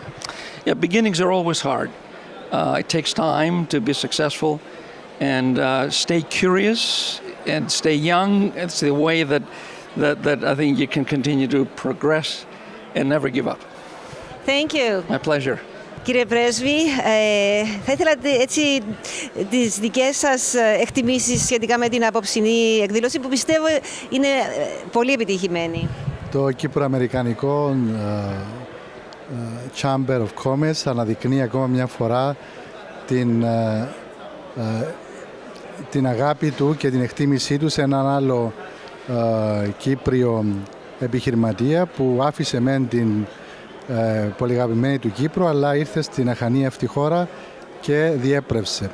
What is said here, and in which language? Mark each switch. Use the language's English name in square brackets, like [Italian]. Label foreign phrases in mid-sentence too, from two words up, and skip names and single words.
[English] Yeah, beginnings are always hard. It takes time to be successful, and stay curious and stay young. It's the way that that I think you can continue to progress and never give up. Thank you. My pleasure. [Greek] Κύριε Πρέσβη, θα ήθελα έτσι τις δικές σας εκτιμήσεις σχετικά με την απόψινή εκδήλωση που πιστεύω είναι πολύ επιτυχημένη. Το Κύπρο-Αμερικανικό [English] Chamber of Commerce [Greek] αναδεικνύει ακόμα μια φορά την αγάπη του και την εκτίμησή του σε έναν άλλο Κύπριο επιχειρηματία που άφησε μεν την πολύ αγαπημένη του Κύπρου, αλλά ήρθε στην αχανή αυτή χώρα και διέπρευσε.